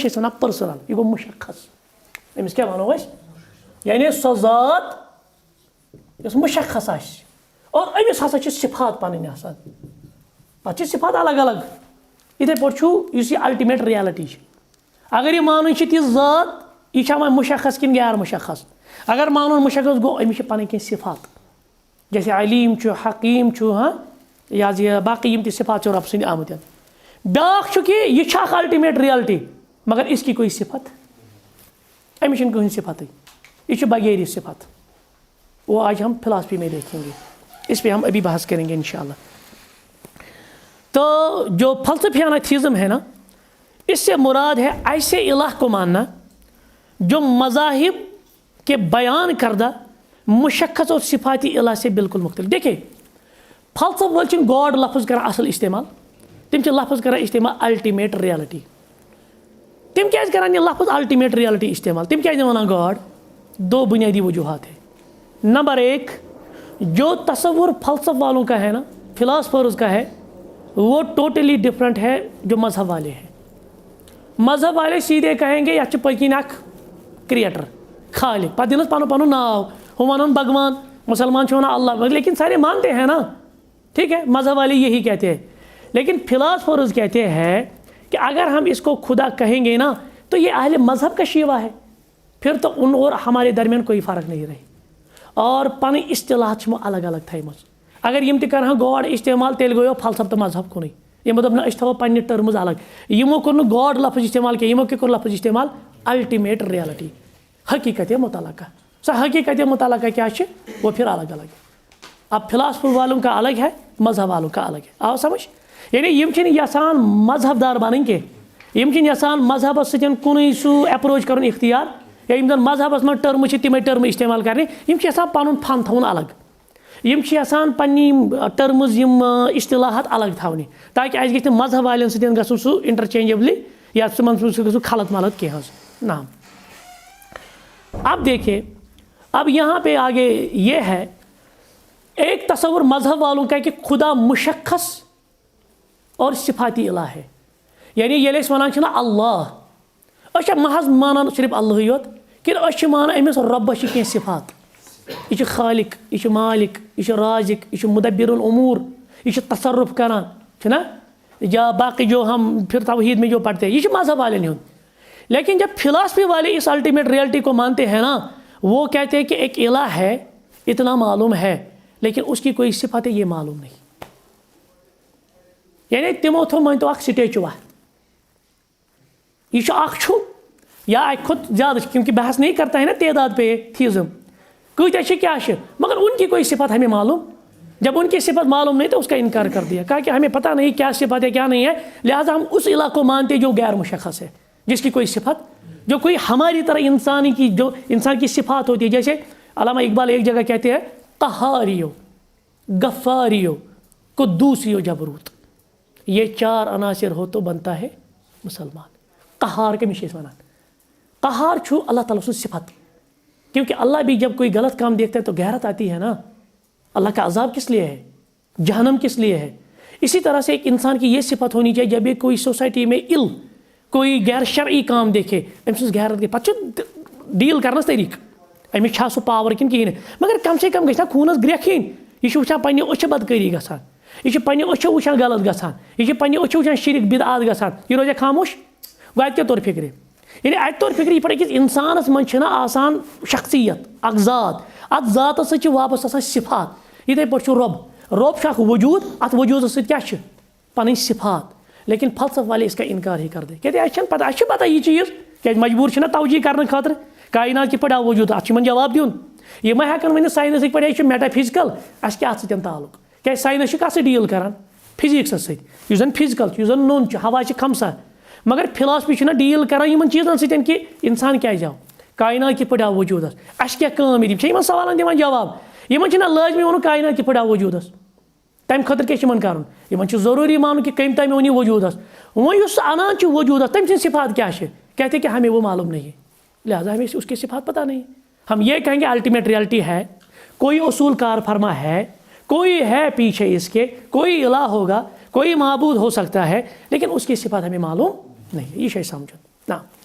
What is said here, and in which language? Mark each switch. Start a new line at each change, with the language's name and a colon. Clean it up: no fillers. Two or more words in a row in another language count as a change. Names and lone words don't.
Kashmiri: أسۍ وَنان پٔرسنل یہِ گوٚو مُشخص أمِس کیٛاہ وَنو أسۍ یعنی سۄ ذات یۄس مُشخص آسہِ اور أمِس ہسا چھِ صفات پنٕنۍ آسان پتہٕ چھِ صفات الگ الگ یِتھٕے پٲٹھۍ چھُ یُس یہِ
English: ultimate reality
Kashmiri: چھِ اگر یہِ مانٕنۍ چھِ تِژھ ذات یہِ چھا وۄنۍ مُشخص کِنہٕ غیر مُشخص اگر مانُن مُشخص گوٚو أمِس چھِ پنٕنۍ کینٛہہ صفات جیسے علیم چھُ حکیٖم چھُ ہاں یہِ حظ یہِ باقٕے یِم تہِ صفات چھِ رۄب سٕنٛدۍ آمٕتۍ بیٛاکھ چھُ کہِ یہِ چھِ اکھ الٹِمیٹ ریئلٹی
Urdu: مگر اس کی کوئی صفت
Kashmiri: أمِس چھِنہٕ کٕہٕنۍ صفتٕے یہ چھُ بغیر صفت
Urdu: وہ آج ہم فلاسفی میں دیکھیں گے اس پہ ہم ابھی بحث کریں گے انشاءاللہ تو جو فلسفیانہ تھیزم ہے نا اس سے مراد ہے ایسے الہ کو ماننا جو مذاہب کے بیان کردہ مشخص اور صفاتی الہ سے بالکل مختلف دیکھیں
Kashmiri: فلسفہ وٲلۍ چھِنہٕ گاڈ لفظ کران اصل استعمال تِم چھِ لفظ کران استعمال
English: ultimate reality
Kashmiri: تِم کیٛازِ کران یہ لفظ
English: ultimate reality
Kashmiri: استعمال تِم کیٛازِ وَنان گاڈ
Urdu: 2 بنیادی وجوہات ہیں نمبر 1 جو تصور فلسفہ والوں کا ہے نا فلاسفرز کا ہے وہ
English: totally different
Urdu: ہے جو مذہب والے ہیں مذہب والے سیدھے کہیں گے
Kashmiri: یَتھ چھُ پٔتۍ کِنۍ اکھ کریٹر خالق پتہٕ دِنَس پنُن پنُن ناو ہُہ وَنان بھگوان مسلمان چھِ وَنان اللہ
Urdu: لیکن سارے مانتے ہیں نا ٹھیک ہے مذہب والے یہی کہتے ہیں لیکن فلاسفرز کہتے ہیں کہ اگر ہم اس کو خدا کہیں گے نا تو یہ اہل مذہب کا شیوا ہے پھر تو ان اور ہمارے درمیان کوئی فرق نہیں رہی
Kashmiri: اور پنٕنۍ اصطلاحات چھِ یِمو الگ الگ تھایمژ اگر یم تہ کرہن گاڈ استعمال تیل گویو فلسفہ تو مذہب کُنُے یمو دوٚپ نہ أسۍ تھاوو پننہِ ٹٔرمٕز الگ یمو کوٚر نہٕ گاڈ لفظ استعمال کینٛہہ یمو کیٛاہ کوٚر لفظ استعمال
English: ultimate reality
Kashmiri: حقیقت متعلقہ سۄ حقیقت متعلقہ کیا چھِ
Urdu: وہ پھر الگ الگ ہے اب فلاسفر والوں کا الگ ہے مذہب والوں کا الگ ہے
Kashmiri: آو سمجھ یعنی یم چھِنہٕ یژھان مذہب دار بنٕنۍ کینٛہہ یم چھِنہٕ یژھان مذہبس سۭتۍ کُنُے سُہ ایپروچ کرُن اختیار یا یم زن مذہبس منٛز ٹٔرمہٕ چھِ تِمے ٹٔرمہٕ استعمال کرنہِ یم چھِ یژھان پنُن فن تھاوُن الگ یم چھِ یژھان پننہِ ٹٔرمٕز یم اصطلاحات الگ تھاونہِ تاکہ اَسہِ گژھِ نہٕ مذہب والٮ۪ن سۭتۍ گژھُن سُہ انٹرچینجبلی یا تِمن سۭتۍ گژھُن خلط ملط کینٛہہ حظ نعم
Urdu: اب دیکھیے اب یہاں پہ آگے یہ ہے ایک تصور مذہب والوں کا کہ خدا مشخص اور صفاتی الہ ہے
Kashmiri: یعنی ییٚلہِ أسۍ وَنان چھِ نہ اللہ أسۍ چھا محض مانان صرف اللہٕے یوت کِنہٕ أسۍ چھِ مانان أمِس رۄبس چھِ کینٛہہ صفات یہ چھُ خالق یہ چھُ مالک یہ چھُ رازق یہ چھُ مدبر الامور یہ چھُ تصرف کران چھُنا
Urdu: یا باقی جو ہم پھر توحید میں جو پڑھتے ہیں
Kashmiri: یہ چھُ مذہب والٮ۪ن ہُنٛد
Urdu: لیکن جب فلاسفی والے اس
English: ultimate reality
Urdu: کو مانتے ہیں نا وہ کہتے ہیں کہ ایک الہ ہے اتنا معلوم ہے لیکن اس کی کوئی صفت ہے یہ معلوم نہیں
Kashmiri: یعنی تمو تھو مٲنتو اکھ سٹیچوا یہ چھُ اکھ چھُ یا اکہِ کھۄتہٕ زیادٕ
Urdu: کیونکہ بحث نہیں کرتا ہے نا تعداد پہ تھیزم
Kashmiri: کۭتیاہ چھِ
Urdu: کیا چھِ مگر ان کی کوئی صفت ہمیں معلوم جب ان کی صفت معلوم نہیں تو اس کا انکار کر دیا کہا کہ ہمیں پتہ نہیں کیا صفت ہے کیا نہیں ہے لہٰذا ہم اس الہ کو مانتے جو غیر مشخص ہے جس کی کوئی صفت جو کوئی ہماری طرح انسانی کی جو انسان کی صفات ہوتی ہے جیسے علامہ اقبال ایک جگہ کہتے ہیں قہاریو غفاریو قدوسیو جبروت یہ چار عناصر ہو تو بنتا ہے مسلمان قہار کے
Kashmiri: مشیس ونان
Urdu: قہار چھو اللہ تعالیٰ سے صفت کیونکہ اللہ بھی جب کوئی غلط کام دیکھتا ہے تو غیرت آتی ہے نا اللہ کا عذاب کس لیے ہے جہنم کس لیے ہے اسی طرح سے ایک انسان کی یہ صفت ہونی چاہیے جب یہ کوئی سوسائٹی میں کوئی غیر شرعی کام دیکھے
Kashmiri: امس غیرت گئی پتہ ڈیل کرنس طریقہ امس چھا سو پاور کن کہین
Urdu: مگر کم سے
Kashmiri: کم گھنا خونس گریکھ ین یہ وچان پنہ أچھ بدکاری گژھان یہ پنہ أچھ وچان غلط گژھان یہ پنہ أچھ وچان شرک بدعات گژھان یہ روزِ خاموش گوٚو اتہِ کیٛاہ توٚر فکرِ یعنی اتہِ توٚر فکرِ یہ پتہٕ أکِس انسانس منٛز چھِنہ آسان شخصیت اکھ ذات اتھ ذاتس سۭتۍ چھِ واپس آسان صفات یتھے پٲٹھۍ چھُ رۄب چھُ اکھ وجوٗد اتھ وجوٗدس سۭتۍ کیٛاہ چھِ پنٕنۍ صفات
Urdu: لیکن فلسفہ والے اس کا انکار ہی کر دے کہتے ہیں اچھا
Kashmiri: پتہ یہ چیز کہ مجبور چھنا توجیہ کرنے خاطر کائنات کِتھ پٲٹھۍ آو وجوٗد اتھ چھِ جواب دیُن یہ ما ہیٚکن ؤنِتھ ساینسٕکۍ پٲٹھۍ یہِ چھُ میٹا فزکل اَسہِ کیٛاہ اَتھ سۭتۍ تعلق کیٛازِ ساینس چھُ کتھ سۭتۍ ڈیٖل کران فزکسس سۭتۍ یُس زن فزکل چھُ یُس زن نوٚن چھُ ہوا چھِ خمسا مگر فلاسفی چھُنہ ڈیٖل کران یِمن چیٖزن سۭتۍ کہ انسان کیٛازِ آو کائنات کِتھ پٲٹھۍ آو وجوٗدس اَسہِ کیٛاہ کٲم یِم چھِ یِمن سوالن دِوان جواب یِمن چھُنہ لٲزمی ووٚنُن کائنات کِتھ پٲٹھۍ آو وجوٗدس تمہِ خٲطرٕ کیٛاہ چھُ یِمن کرُن یِمن چھُ ضروٗری مانُن کہ کٔمۍ تام اوٚن یہِ وجوٗدس وۄنۍ یُس سُہ انان چھُ وجوٗدس تٔمۍ سٕنٛز صفات کیٛاہ چھِ
Urdu: کہتے ہیں کہ ہمیں وہ معلوم نہیں ہے لہٰذا ہمیں اس کی صفات پتہ نہیں ہم یہ کہیں گے الٹیمیٹ ریئلٹی ہے کوئی اصول کار فرما ہے کوئی ہے پیچھے اس کے کوئی الہ ہوگا کوئی معبود ہو سکتا ہے لیکن اس کی صفات ہمیں معلوم نہیں ہے یہ شے سمجھو نا